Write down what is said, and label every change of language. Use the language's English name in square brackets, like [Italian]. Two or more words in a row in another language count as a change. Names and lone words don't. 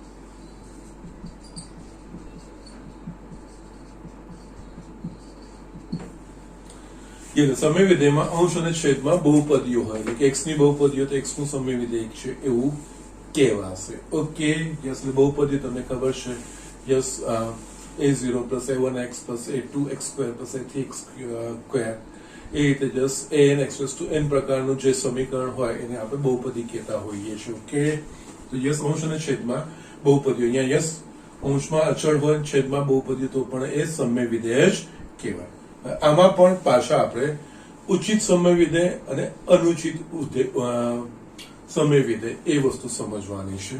[Gujarati] સમય વિધેયમાં અંશ અને છેદમાં બહુપદીઓ હોય, એટલે કે x ની બહુપદીઓ તો x નું સમય વિધેય છે એવું કહેવાશે. ઓકે. યસ, બહુપદી તમને ખબર છે. યસ, [English] a0 plus a1x plus a2x square plus a3x square, [Gujarati] એ રીતે જસ્ટ [English] an x to n [Gujarati] પ્રકારનું જે સમીકરણ હોય એને આપણે બહુપદી કહેતા હોઈએ છીએ. ઓકે. તો યસ, અંશ અને છેદમાં બહુપદીઓ. અહીંયા યસ અંશમાં અચળ હોય, છેદમાં બહુપદી, તો પણ એ સમય વિધેય જ કહેવાય. આમાં પણ પાછા આપણે ઉચિત સમય વિધેય અને અનુચિત સમય વિધેય એ વસ્તુ સમજવાની છે.